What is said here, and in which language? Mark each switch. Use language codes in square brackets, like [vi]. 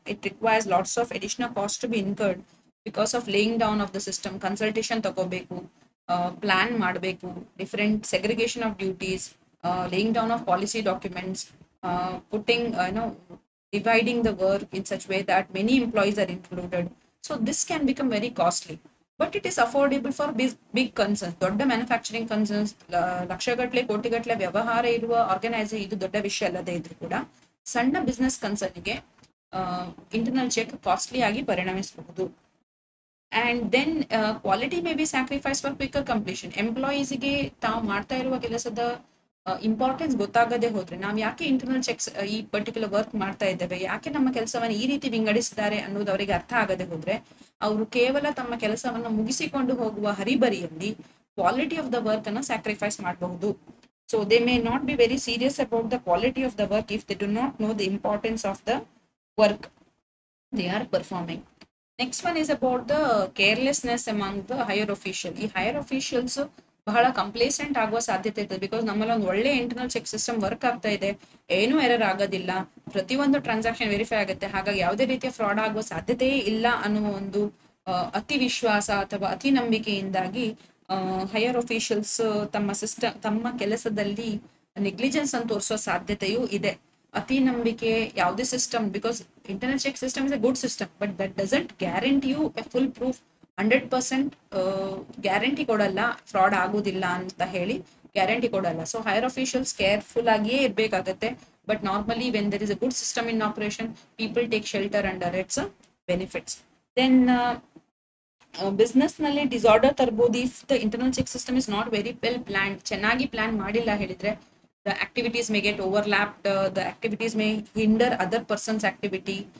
[en] It requires lots of additional cost to be incurred because of laying down of the system, consultation [kn] tagobeku, [en] plan [kn] ಮಾಡಬೇಕು, [en] different segregation of duties, laying down of policy documents, putting dividing the work in such way that many employees are included. So this can become very costly, but it is affordable for big concerns. [kn] ದೊಡ್ಡ manufacturing concerns, ಲಕ್ಷಗಟ್ಟಲೆ ಕೋಟಿಗಟ್ಟಲೆ ವ್ಯವಹಾರ ಇರುವ organiser ಇದು ದೊಡ್ಡ ವಿಷಯ ಅಲ್ಲದೆ ಇದ್ರೂ ಕೂಡ ಸಣ್ಣ ಬಿಸ್ನೆಸ್ ಕನ್ಸರ್ನ್ಗೆ ಇಂಟರ್ನಲ್ ಚೆಕ್ ಕಾಸ್ಟ್ಲಿ ಆಗಿ ಪರಿಣಮಿಸಬಹುದು. [en] And then quality may be sacrificed for quicker completion. [kn] Employees ಗೆ ತಾವು ಮಾಡ್ತಾ ಇರುವ ಕೆಲಸದ ಇಂಪಾರ್ಟೆನ್ಸ್ ಗೊತ್ತಾಗದೆ ಹೋದ್ರೆ, ನಾವು ಯಾಕೆ ಇಂಟರ್ನಲ್ ಚೆಕ್ಸ್ ಈ ಪರ್ಟಿಕ್ಯುಲರ್ ವರ್ಕ್ ಮಾಡ್ತಾ ಇದ್ದೇವೆ, ಯಾಕೆ ನಮ್ಮ ಕೆಲಸವನ್ನು ಈ ರೀತಿ ವಿಂಗಡಿಸಿದ್ದಾರೆ ಅನ್ನೋದು ಅವರಿಗೆ ಅರ್ಥ ಆಗದೆ ಹೋದ್ರೆ, ಅವರು ಕೇವಲ ತಮ್ಮ ಕೆಲಸವನ್ನು ಮುಗಿಸಿಕೊಂಡು ಹೋಗುವ ಹರಿಬರಿಯಲ್ಲಿ ಕ್ವಾಲಿಟಿ ಆಫ್ ದ ವರ್ಕ್ ಅನ್ನು ಸ್ಯಾಕ್ರಿಫೈಸ್ ಮಾಡಬಹುದು. [en] So they may not be very serious about the quality of the work if they do not know the importance of the work they are performing. Next one is about the carelessness among the higher official. [kn] ಈ higher officials ಬಹಳ ಕಂಪ್ಲೇಸೆಂಟ್ ಆಗುವ ಸಾಧ್ಯತೆ ಇದೆ. Because ನಮ್ಮಲ್ಲಿ ಒಂದು ಒಳ್ಳೆ internal check system work ಆಗ್ತಾ ಇದೆ, ಏನೂ ಎರರ್ ಆಗೋದಿಲ್ಲ, ಪ್ರತಿಯೊಂದು ಟ್ರಾನ್ಸಾಕ್ಷನ್ ವೆರಿಫೈ ಆಗುತ್ತೆ, ಹಾಗಾಗಿ ಯಾವುದೇ ರೀತಿಯ ಫ್ರಾಡ್ ಆಗುವ ಸಾಧ್ಯತೆಯೇ ಇಲ್ಲ ಅನ್ನುವ ಒಂದು ಅತಿ ವಿಶ್ವಾಸ ಅಥವಾ ಅತಿ ನಂಬಿಕೆಯಿಂದಾಗಿ ಹೈಯರ್ ಅಫಿಷಿಯಲ್ಸ್ ತಮ್ಮ ಕೆಲಸದಲ್ಲಿ ನೆಗ್ಲಿಜೆನ್ಸ್ ಅನ್ನು ತೋರಿಸುವ ಸಾಧ್ಯತೆಯೂ ಇದೆ. ಅತಿ ನಂಬಿಕೆ ಯಾವುದೇ system, [en] Because internal check system is a good system, but that doesn't guarantee you a full proof. [kn] 100% guarantee ಕೊಡಲ್ಲ ಫ್ರಾಡ್ ಆಗೋದಿಲ್ಲ ಅಂತ ಹೇಳಿ ಗ್ಯಾರಂಟಿ ಕೊಡಲ್ಲ. [en] so higher officials [kn] ಕೇರ್ಫುಲ್ ಆಗಿಯೇ ಇರಬೇಕಾಗತ್ತೆ. [en] But normally when there is a good system in operation, people take shelter under its benefits. Then [kn] business ನಲ್ಲಿ disorder ತರಬಹುದು [en] If the internal check system is not very well plan. [kn] ಚೆನ್ನಾಗಿ plan ಮಾಡಿಲ್ಲ ಹೇಳಿದ್ರೆ, [en] the activities may get overlapped, the activities may hinder other person's activity.